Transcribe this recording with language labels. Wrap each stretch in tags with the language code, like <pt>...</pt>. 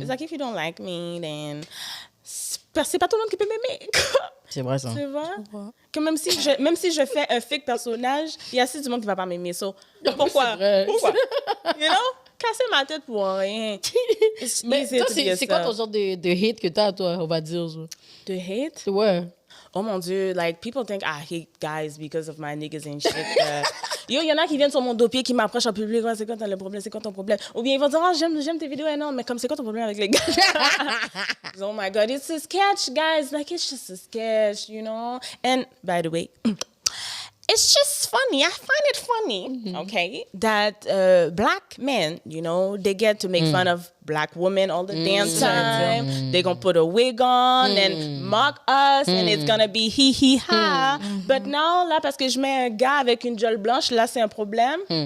<en>It's like if you don't like me, then</en> <fr>c'est pas tout le monde qui peut m'aimer. C'est vrai ça. Tu vois? Que même si je fais un fake personnage, il y a assez du monde qui va pas m'aimer. So, pourquoi?</fr> <en>You know?</en> <fr>Casser ma tête pour rien. Mais toi, c'est quoi ton genre de hate que t'as, toi, on va dire? Genre? De hate? Ouais. Oh mon Dieu,</fr> <en>like, people think I hate guys because of my niggas and shit.</en> <fr>Yo, il y en a qui viennent sur mon dossier, qui m'approchent en public. Ouais, c'est quoi le problème? C'est quoi ton problème? Ou bien ils vont dire, oh, j'aime tes vidéos. Et non, mais comme, c'est quoi ton problème avec les gars?</fr> <en>Oh my God, it's a sketch, guys. Like, it's just a sketch, you know? And, by the way, it's just funny. I find it funny, okay, that black men, you know, they get to make fun of black women all the damn time. They're going to put a wig on and mock us, and it's going to be hi. But now,</en> <fr>là, parce que je mets un gars avec une jolle blanche, là, c'est un problème.</fr>